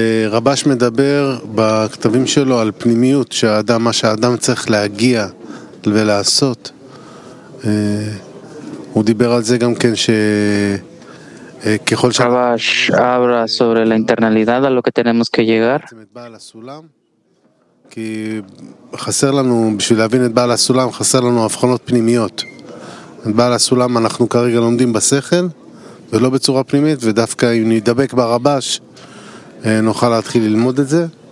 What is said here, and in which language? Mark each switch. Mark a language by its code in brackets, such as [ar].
[he] Rabash medaber בכתבים שלו על פנימיות שהאדם, מה שהאדם צריך להגיע ולעשות. הוא דיבר על זה גם כן ש ככל ש [es] Rabash habla sobre la internalidad, a lo que tenemos que llegar. [he] כי חסר לנו, בשביל להבין את בעל הסולם, חסר לנו הבחנות פנימיות. את בעל הסולם אנחנו כרגע לומדים בשכל, ולא בצורה פנימית, ודווקא אם נדבק ברבש, נוכל להתחיל ללמוד את זה.